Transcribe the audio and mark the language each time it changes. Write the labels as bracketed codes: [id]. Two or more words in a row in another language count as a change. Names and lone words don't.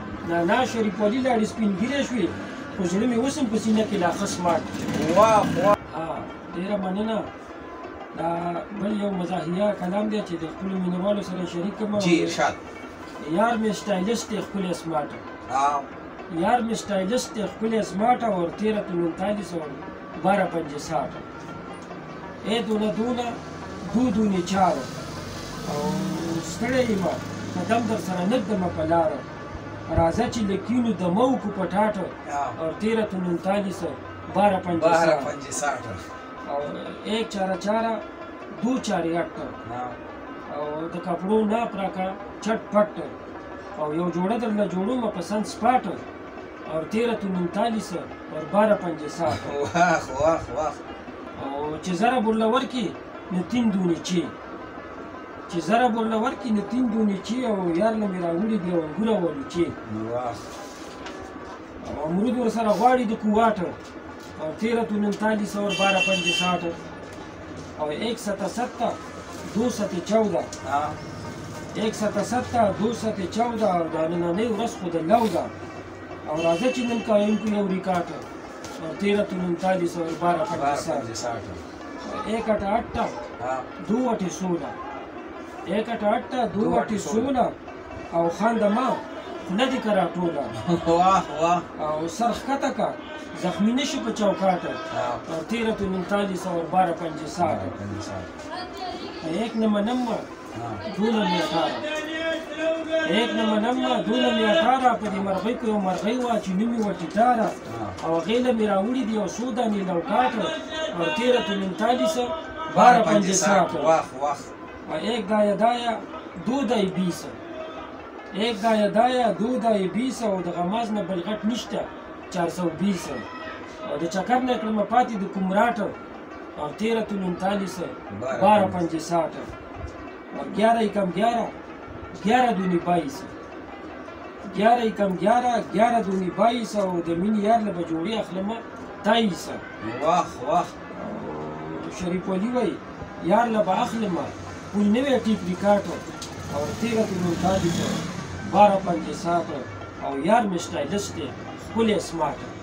[ps] نانا شریف علي لاړې سپین ږیرې شوې، خو زړه مې اوس هم په سینه کې لا ښه سمارټ دی. واه، واه. ها، ډېره مننه. دا بل یو مزاحیه کلام دی چې د خپلو مینوالو سره شریک کړم. جی، ارشاد. «یار مې سټایلسټ دی ښکلی سمارټ.» [ur] او؟ [ps] یار مې سټایلسټ دی ښکلی سمارټ [ur] اور تیرہ تو انتالیس اور بارہ پنجے ساٹھ. اے دونه دونه، دو دونی چار. [ps] او ستړی یم، قدم در سره نه ږدمه په لاره. راځه چې لکینو د موکو په ټاټه. او؟ [ur] اور تیرہ تو انتالیس اور بارہ پنجے بارہ ساٹھ. پنجے ساٹھ. اور ایک چار چار، دو چار اٹھ. [ps] او؟ او د کپړو ناپ راکه چټ پټ. او یو جوړه درله جوړومه په سن سپاټ. [ur] اور تیرہ تو انتالیس اور بارہ پنجے ساٹھ. [ps] واه، واه، واه. او چې ضرب ورله ورکي، نو [ur] تین دونې چی. [ps] چې ضرب ورله ورکي، نو [ur] تین دونې چی. [ps] او یار له مې راوړي دي انګوره والوچې. واه. او امرود ورسره غواړي د کوواټ. [ur] اور تیرہ تو انتالیس اور بارہ پنجے ساٹھ. اور ایک ست ست دو ست چودہ. ها. ایک ست ست دو ست چودہ [ps] او دا نننۍ ورځ خو د لو ده. او راځه چې نن قایم کړو یو ریکارډ. [ur] اور تیرہ تو انتالیس اور بارہ پنجے بارہ ساٹھ. پنجے ساٹھ. ایک اٹھ آٹھ ها. دو اٹھ سولہ. ایک اٹھ آٹھ دو دو اٹھ اٹھ سولہ. سولہ. [ps] او خان د ما نه دي کرا ټوله. واه، واه. او سر ښکته کا، زخمي نه شي په چوکاټ. ها. [ur] اور تیرہ تو انتالیس اور بارہ پنجے ساٹھ. بارہ پنجے ساٹھ. ایک نه منم، ها. دو نه مې اٹھارہ. ایک نه منم، دو نه مې اٹھارہ. [ps] په دې مرغۍ کې یو مرغۍ وه چې نوم یې وه ټیټاره. ها. او هغې له مې راوړي دي یو څو دانې لوکاټ. [ur] اور تیرہ تو انتالیس، بارہ پنجے ساٹھ. [ps] واه، واه. [ur] اور ایک دایا دایا، دو دای بیس. ایک دایا دایا، دو دای بیس. [ps] او د غماز نه بل غټ نشته، [ur] چار سو بیس. [ps] او د چکر نه کړمه پاتې د کوم راټ. [ur] اور تیرہ تو انتالیس، بارہ بارہ پنجے پنجے ساٹھ. اور گیارہ کم گیارہ، گیارہ دونی بائیس. گیارہ کم گیارہ، گیارہ دونی بائیس، [ps] او د مینې یار له به جوړې اخلمه تاییس. واخ، واخ. او شریف ولي وای، یار له به اخلمه، پول نه وی [en] tape record, [ps] او [ur] تیره دونی تاییس، بارہ پنجے سات، [ps] او یار مې سټایلس دی، ښکلی سمارټ.